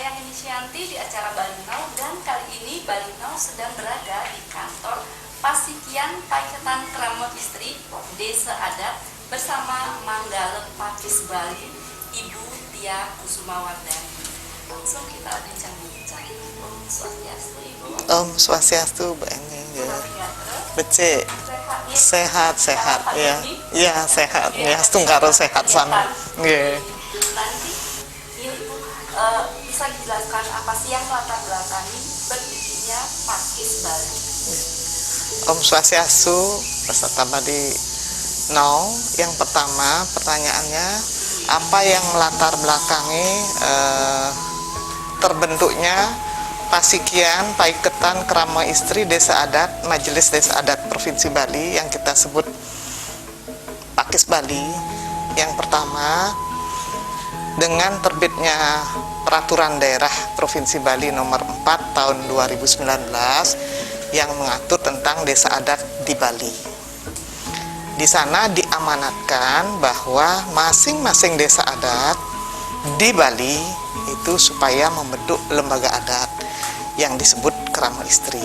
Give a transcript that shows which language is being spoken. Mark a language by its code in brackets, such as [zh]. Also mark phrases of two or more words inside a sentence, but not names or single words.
[id] Nisyanti di acara Bali Now, dan kali ini Bali Now sedang berada di kantor Pasikian Paiketan Krama Istri Desa Adat bersama Manggala Pakis Bali, Ibu Tia Kusumawardani. Langsung kita bincang-bincang. Om Swastiastu, Ibu. Om Swastiastu, Bu Eni. Ya. Becik. Sehat ya. Ya, sehat. Ya, setungkaro sehat sana. Nggih. Nanti Ibu bisa dijelaskan apa sih yang latar belakangi berdirinya Pakis Bali? Om Swastiastu, peserta Bali Now. Yang pertama pertanyaannya, apa yang melatar belakangi terbentuknya Pasikian Paiketan Krama Istri Desa Adat Majelis Desa Adat Provinsi Bali yang kita sebut Pakis Bali? Yang pertama, dengan terbitnya Peraturan Daerah Provinsi Bali nomor 4 tahun 2019 yang mengatur tentang desa adat di Bali. Di sana diamanatkan bahwa masing-masing desa adat di Bali itu supaya membentuk lembaga adat yang disebut Krama Istri.